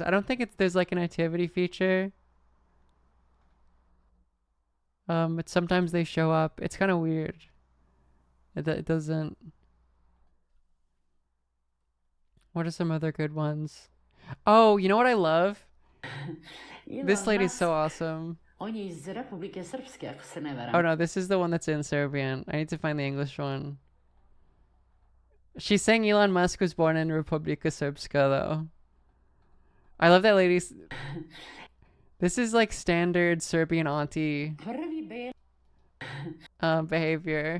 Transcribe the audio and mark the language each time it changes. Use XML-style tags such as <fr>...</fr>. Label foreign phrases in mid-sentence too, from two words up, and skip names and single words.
<en>I don't think there's like an activity feature. But sometimes they show up. It's kind of weird. It doesn't. What are some other good ones? Oh, you know what I love? This Elon lady's so Musk, awesome.</en> <sr>on je iz Republike Srpske, ako se ne</sr> <en>Oh</en> <sr>varam.</sr> <en>no, this is the one that's in Serbian. I need to find the English one. She's saying Elon Musk was born in Republika Srpska though. I love that lady's. This is like standard Serbian auntie</en> <sr>Prvi bel...</sr> <en>behavior.</en>